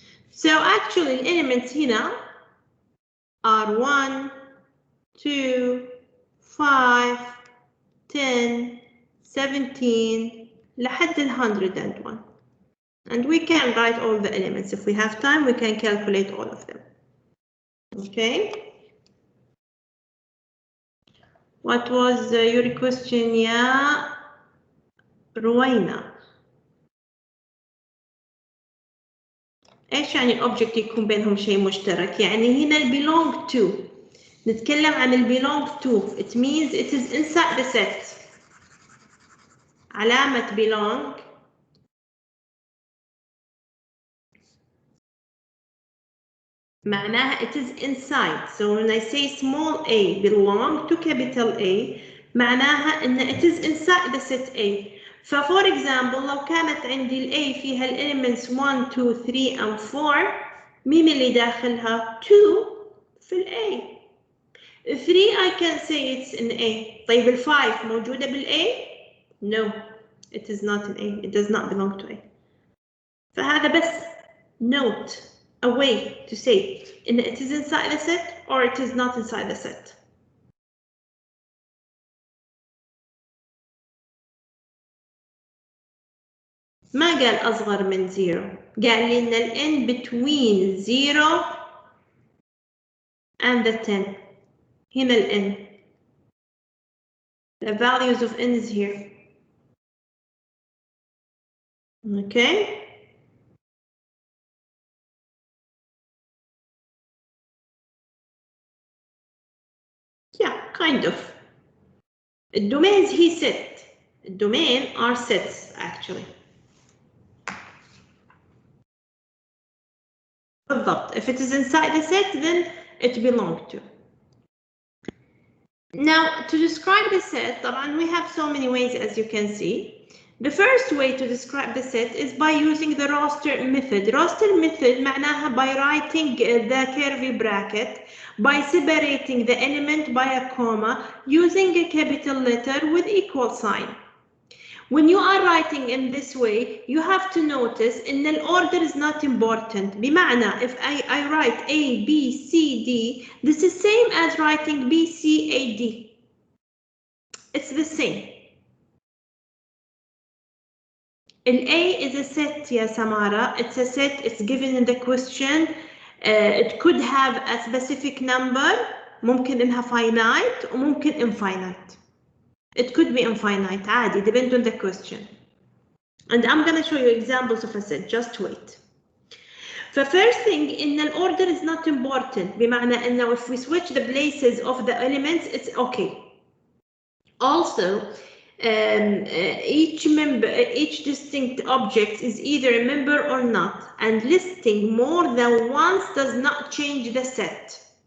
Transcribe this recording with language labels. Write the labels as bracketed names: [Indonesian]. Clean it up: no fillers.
[English] So actually the elements here are 1, 2, 5, 10, 17 [Arabic] لحد ال 101. [English] And we can write all the elements. If we have time, we can calculate all of them. Okay. What was your question, [Arabic] يا روينا؟ ايش يعني object يكون بينهم شيء مشترك؟ يعني هنا belong to. نتكلم عن [English] belong to. It means it is inside the set. [Arabic] علامة belong معناها [English] it is inside. So when I say small a belong to capital A [Arabic] معناها إن [English] it is inside the set A. For example [Arabic] لو كانت عندي ال A فيها ال elements 1, 2, 3 and 4 مين اللي داخلها؟ 2 في ال A. [English] 3 I can say it's in A. [Arabic] طيب ال 5 موجودة بال A؟ [English] No, it is not in A. It does not belong to A. [Arabic] فهذا بس [English] note, a way to say in it is inside the set or it is not inside the set. [Arabic] ما قال أصغر من 0, قال لي إن ال n [English] between 0 and the 10. [Arabic] هنا ال n. [English] The values of n is here. Okay. Yeah, kind of. [Arabic] الدومينز هي set. الدومين are sets actually. [English] بالضبط. If it is inside a set, then it belongs to. Now, to describe the set, طبعاً we have so many ways as you can see. The first way to describe the set is by using the roster method. Roster method معناها by writing the curly bracket, by separating the element by a comma, using a capital letter with equal sign. When you are writing in this way, you have to notice in the order is not important. بمعنى if I write A, B, C, D, this is same as writing B, C, A, D. It's the same. A is a set, يا Samara. It's a set. It's given in the question. It could have a specific number. [Arabic] ممكن إنها finite وممكن infinite. [English] It could be infinite. عادي, depend on the question. And I'm going to show you examples of a set. Just wait. The first thing, in an order is not important. [Arabic] بمعنى إنه [English] if we switch the places of the elements, it's okay. Also, each distinct object is either a member or not, and listing more than once does not change the set.